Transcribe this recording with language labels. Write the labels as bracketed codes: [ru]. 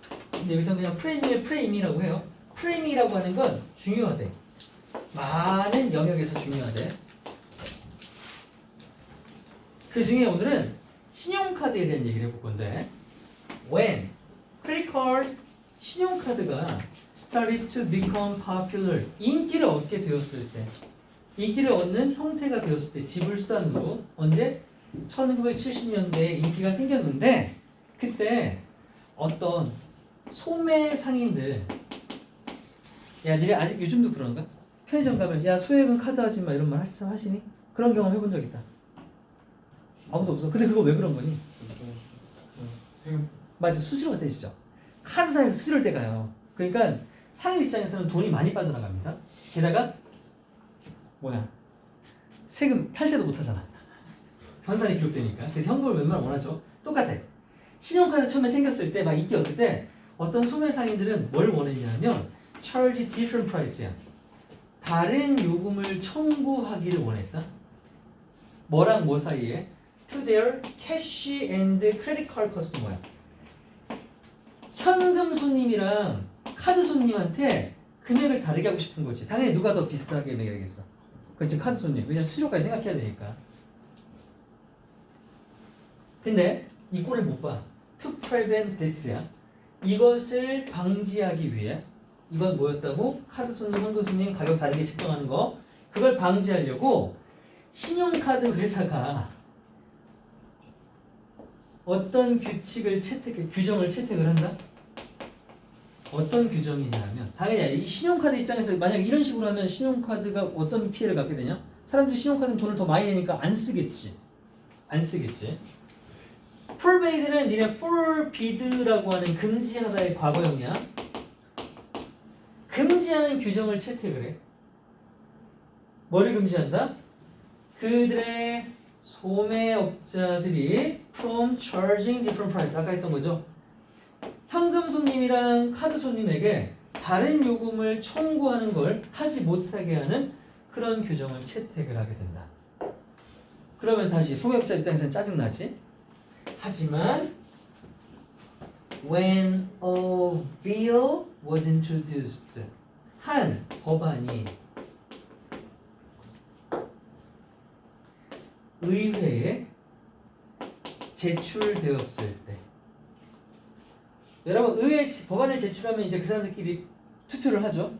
[ko] 근데 여기서 그냥 프레임이라고 해요. 프레이밍이라고 하는 건 중요하대. 많은 영역에서 중요하대. 그 중에 오늘은 신용카드에 대한 얘기를 해볼 건데, [en] when credit card [ko] 신용카드가 [en] started to become popular. [ko] 인기를 얻게 되었을 때, 인기를 얻는 형태가 되었을 때 지불수단으로 언제? 1970년대에 인기가 생겼는데 그때 어떤 소매 상인들 야 니네 아직 요즘도 그런가? 편의점 가면 야 소액은 카드 하지 마 이런 말 하시니? 그런 경험 해본 적 있다. 아무도 없어. 근데 그거 왜 그런 거니? 세금 맞아, 수수료가 떼지죠. 카드사에서 수수료를 떼가요. 그러니까 상인 입장에서는 돈이 많이 빠져나갑니다. 게다가 뭐야? 세금 탈세도 못 하잖아. 전산이 기록되니까. 그래서 현금을 웬만하면 원하죠. 똑같아. 신용카드 처음에 생겼을 때 막 인기 얻을 때 어떤 소매 상인들은 뭘 원했냐면 [en] charge different price [ko] 야. 다른 요금을 청구하기를 원했다. 뭐랑 뭐 사이에? [en] To their cash and credit card customer야. [ko] 현금 손님이랑 카드 손님한테 금액을 다르게 하고 싶은 거지. 당연히 누가 더 비싸게 매겨야겠어. 그렇지, 카드 손님. 왜냐면 수수료까지 생각해야 되니까. 근데 이 꼴을 못 봐. [en] To prevent this [ko] 야. 이것을 방지하기 위해 이건 뭐였다고? 카드 손님, 현금 손님 가격 다르게 책정하는 거. 그걸 방지하려고 신용카드 회사가 어떤 규정을 채택을 한다? 어떤 규정이냐면 당연히 이 신용카드 입장에서 만약 이런 식으로 하면 신용카드가 어떤 피해를 갖게 되냐? 사람들이 신용카드는 돈을 더 많이 내니까 안 쓰겠지. forbide는 니네 forbide라고 하는 금지하다의 과거형이야. 금지하는 규정을 채택을 해. 뭐를 금지한다? 그들의 소매업자들이 [en] from charging different price. [ko] 아까 했던 거죠. 현금 손님이랑 카드 손님에게 다른 요금을 청구하는 걸 하지 못하게 하는 그런 규정을 채택을 하게 된다. 그러면 다시 소매업자 입장에서는 짜증나지. 하지만 [en] when a bill was introduced, [ko] 한 법안이 의회에 제출되었을 때, 여러분 의회에 법안을 제출하면 이제 그 사람들끼리 투표를 하죠.